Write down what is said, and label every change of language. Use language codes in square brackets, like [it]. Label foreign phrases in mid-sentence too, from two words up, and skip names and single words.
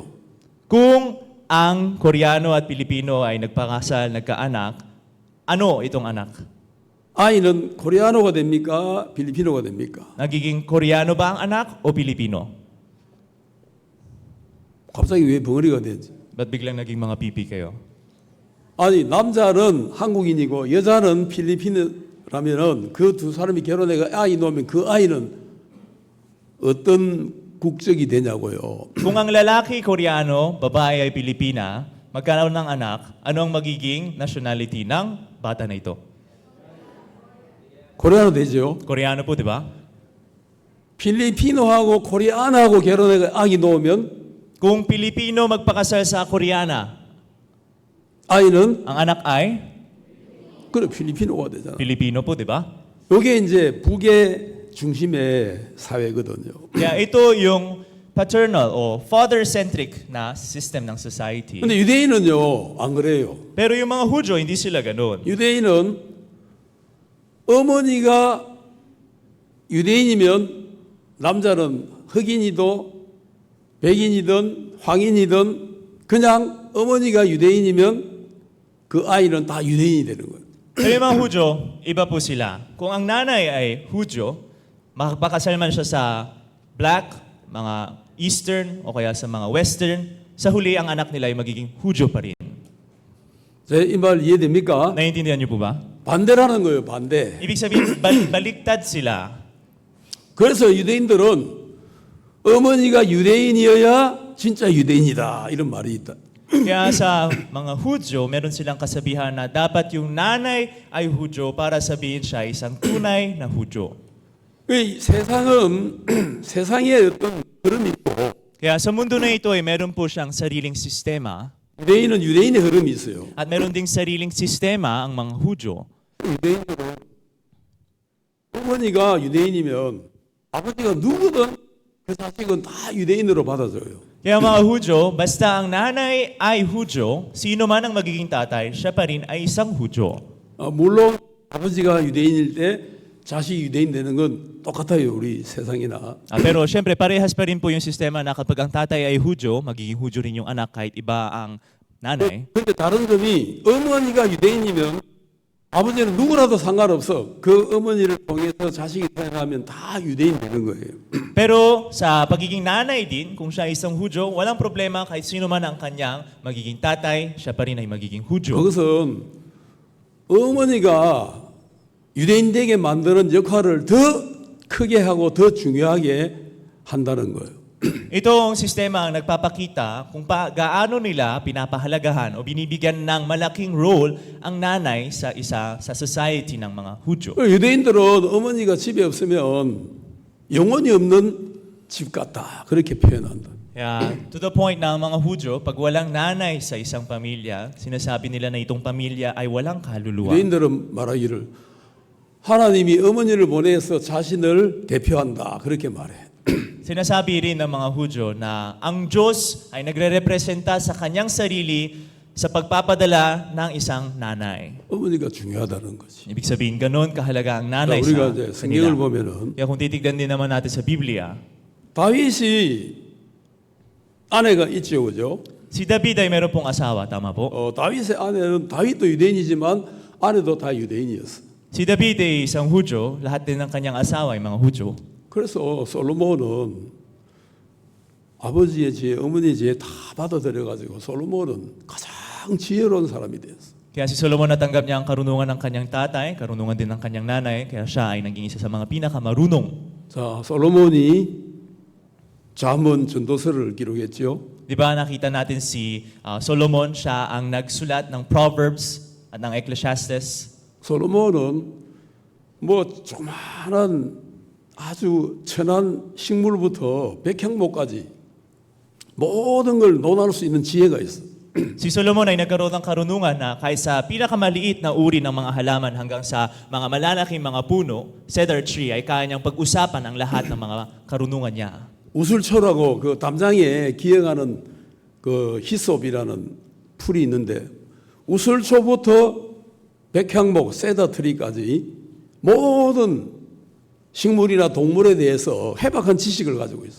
[tl] Kung ang Koreano at Pilipino ay nagpakasal, nagkaanak, ano itong anak? [ko] 아이는 코리아노가 됩니까? 필리핀어가 됩니까? [tl] Nagiging Koreano ba ang anak o Pilipino? [ko] 갑자기 왜 벙어리가 되지? [tl] Ba't biglang naging mga pipi kayo? [ko] 아니 남자는 한국인이고 여자는 필리핀이라면은 그 두 사람이 결혼해가 아이 놓으면 그 아이는 어떤 국적이 되냐고요. [tl] Kung ang lalaki Koreano, babae ay Pilipina, magkaroon ng anak, ano ang magiging nationality ng bata na ito? [ko] 코리아노 되죠. [tl] Koreano po, di ba? [ko] 필리핀어하고 코리아나하고 결혼해가 아기 놓으면 [tl] Kung Pilipino magpakasal sa Koreana, [ko] 아이는 [tl] ang anak ay [ko] 그래 필리핀어가 되잖아. [tl] Pilipino po, di ba? [ko] 이게 이제 북의 중심의 사회거든요. [tl] Kaya ito yung paternal o father-centric na system ng society. [ko] 근데 유대인은요 안 그래요. [tl] Pero yung mga Hudyo, hindi sila ganun. [ko] 유대인은 어머니가 유대인이면 남자는 흑인이든 백인이든 황인이든 그냥 어머니가 유대인이면 그 아이는 다 유대인이 되는 거예요. [tl] Pero yung mga Hudyo, iba po sila. Kung ang nanay ay Hudyo, makapakasal man siya sa black, mga eastern o kaya sa mga western, sa huli ang anak nila ay magiging Hudyo pa rin. [ko] 제 이 말 이해됩니까? [tl] Naiintindihan niyo po ba? [ko] 반대라는 거예요, 반대. [tl] Ibig sabihin, baliktad sila. [ko] 그래서 유대인들은 어머니가 유대인이어야 진짜 유대인이다 이런 말이 있다. [tl] Kaya sa mga Hudyo, meron silang kasabihan na dapat yung nanay ay Hudyo para sabihin siya isang tunay na Hudyo. [ko] 이 세상은 세상에 어떤 흐름이 있고 [tl] Kaya sa mundo na ito ay meron po siyang sariling sistema [ko] 유대인은 유대인의 흐름이 있어요. [tl] at meron ding sariling sistema ang mga Hudyo. [ko] 유대인들은 어머니가 유대인이면 아버지가 누구든 그 자식은 다 유대인으로 받아줘요. [tl] Kaya mga Hudyo, basta ang nanay ay Hudyo, sino man ang magiging tatay, siya pa rin ay isang Hudyo. [ko] 물론 아버지가 유대인일 때 자식이 유대인 되는 건 똑같아요, 우리 세상이나. [tl] Pero syempre, parehas pa rin po yung sistema na kapag ang tatay ay Hudyo, magiging Hudyo rin yung anak kahit iba ang nanay. [ko] 그런데 다른 점이 어머니가 유대인이면 아버지는 누구라도 상관없어. 그 어머니를 통해서 자식이 태어나면 다 유대인 되는 거예요. [tl] Pero sa pagiging nanay din, kung siya ay isang Hudyo, walang problema kahit sino man ang kanyang magiging tatay, siya pa rin ay magiging Hudyo. [ko] 그것은 어머니가 유대인 되게 만드는 역할을 더 크게 하고 더 중요하게 한다는 거예요. [tl] Itong sistema ang nagpapakita kung gaano nila pinapahalagahan o binibigyan ng malaking role ang nanay sa society ng mga Hudyo. [ko] 유대인들은 어머니가 집에 없으면 영혼이 없는 집 같다. 그렇게 표현한다. [tl] Kaya [en] to the point [tl] na ang mga Hudyo, pag walang nanay sa isang pamilya, sinasabi nila na itong pamilya ay walang kaluluwa. [ko] 유대인들은 말하기를 하나님이 어머니를 보내서 자신을 대표한다 그렇게 말해. [tl] Sinasabi rin ng mga Hudyo na ang Diyos ay nagre-representa sa kanyang sarili sa pagpapadala ng isang nanay. [ko] 어머니가 중요하다는 거지. [tl] Ibig sabihin, ganun kahalaga ang [ko] 자, [tl] nanay [ko] 우리가 [tl] sa [ko] 이제 성경을 [tl] kanila. [ko] 보면은 [tl] Kaya kung titignan din naman natin sa Biblia, [ko] 다윗이 아내가 있죠, 그죠? [tl] si David ay meron pong asawa, tama po? [ko] 다윗의 아내는 다윗도 유대인이지만 아내도 다 유대인이었어. [tl] Si David ay isang Hudyo, lahat din ng kanyang asawa ay mga Hudyo. [ko] 그래서 솔로몬은 아버지의 지혜, 어머니의 지혜 다 받아들여가지고 솔로몬은 가장 지혜로운 사람이 됐어. [tl] Kaya si Solomon natanggap niya ang karunungan ng kanyang tatay, karunungan din ng kanyang nanay, kaya siya ay naging isa sa mga pinakamarunong. [ko] 자, 솔로몬이 잠언 전도서를 기록했죠. [tl] Di ba nakita natin si Solomon, siya ang nagsulat ng Proverbs at ng Ecclesiastes. [ko] 솔로몬은 뭐 조그마한 아주 천한 식물부터 백향목까지 모든 걸 논할 수 있는 지혜가 있어. [tl] Si Solomon ay nagkaroon ng karunungan na kahit sa pinakamaliit na uri ng mga halaman hanggang sa mga malalaking mga puno, [en] cedar tree, [tl] ay kaya niyang pag-usapan ang lahat ng mga karunungan niya. [ko] 우술초라고 그 담장에 기억하는 그 히솝이라는 풀이 있는데 우술초부터 백향목, 세다트리까지 모든 식물이나 동물에 대해서 해박한 지식을 가지고 있어.